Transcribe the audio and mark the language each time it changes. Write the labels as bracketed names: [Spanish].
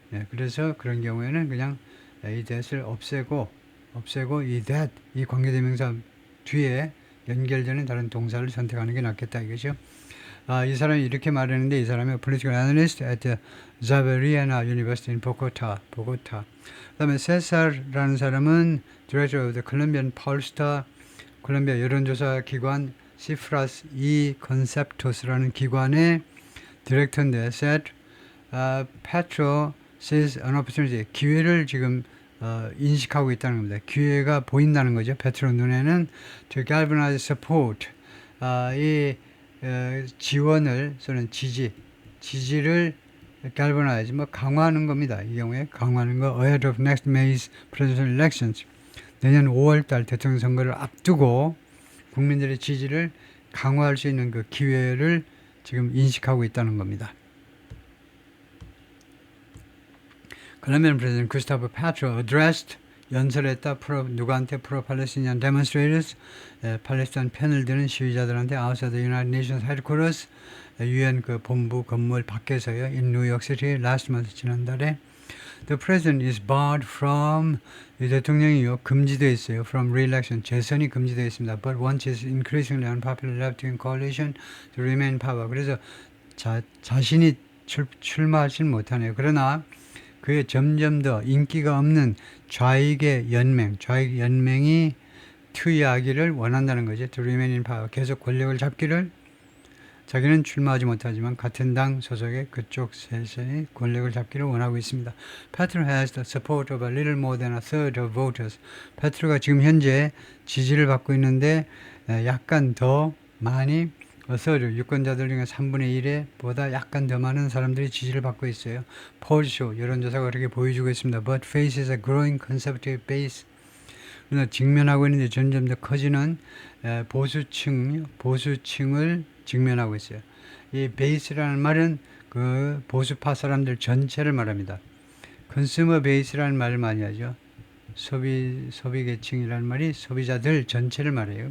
[Korean] 그래서 그런 경우에는 그냥 이 that을 없애고 이 that 이 관계대명사 뒤에 연결되는 다른 동사를 선택하는 게 낫겠다 이거죠. 이 사람이 이렇게 말했는데 이 사람이 [English] political analyst at the Javeriana University in Bogota. [Korean] 그 다음에 세살라는 사람은 [English] director of the Colombian pollster, [Korean] 콜롬비아 여론조사 기관 Cifras y Conceptos라는 기관의 디렉터인데 [English] said Petro sees an opportunity. [Korean] 기회를 지금 인식하고 있다는 겁니다. 기회가 보인다는 거죠. 페트로 눈에는 [English] to galvanize support. [Korean] 이 지원을 또는 지지를 galvanize 뭐 강화하는 겁니다. 이 경우에 강화하는 거 [English] ahead of next May's presidential elections. [Korean] 내년 5월달 대통령 선거를 앞두고 국민들의 지지를 강화할 수 있는 그 기회를 지금 인식하고 있다는 겁니다. [English] Colombian President Gustavo Petro addressed [Korean] 연설했다 누구한테 [English] pro-Palestinian demonstrators [Korean] 팔레스타인 편을 드는 시위자들한테 [English] outside the United Nations headquarters [Korean] 유엔 그 본부 건물 밖에서요 [English] in New York City last month [Korean] 지난달에 [English] the president is barred from [Korean] 이 대통령이요 금지되어 있어요 [English] from re-election [Korean] 재선이 금지되어 있습니다 [English] but once is increasingly unpopular left-wing coalition to remain in power [Korean] 그래서 자신이 출마하지는 못하네요 그러나 그의 점점 더 인기가 없는 좌익의 연맹이 투의하기를 원한다는 거죠. [English] To remain in power. [Korean] 계속 권력을 잡기를 자기는 출마하지 못하지만 같은 당 소속의 그쪽 세션이 권력을 잡기를 원하고 있습니다. [English] Petro has the support of a little more than a third of voters. [Korean] 페트로가 지금 현재 지지를 받고 있는데 약간 더 많이 유권자들 중에 3분의 1에 보다 약간 더 많은 사람들이 지지를 받고 있어요. 폴쇼 여론조사가 그렇게 보여주고 있습니다. [English] But faces a growing conservative base. [Korean] 그러나 직면하고 있는데 점점 더 커지는 보수층을 직면하고 있어요. 이 베이스라는 말은 그 보수파 사람들 전체를 말합니다. 컨슈머 베이스라는 말을 많이 하죠. 소비계층이라는 말이 소비자들 전체를 말해요.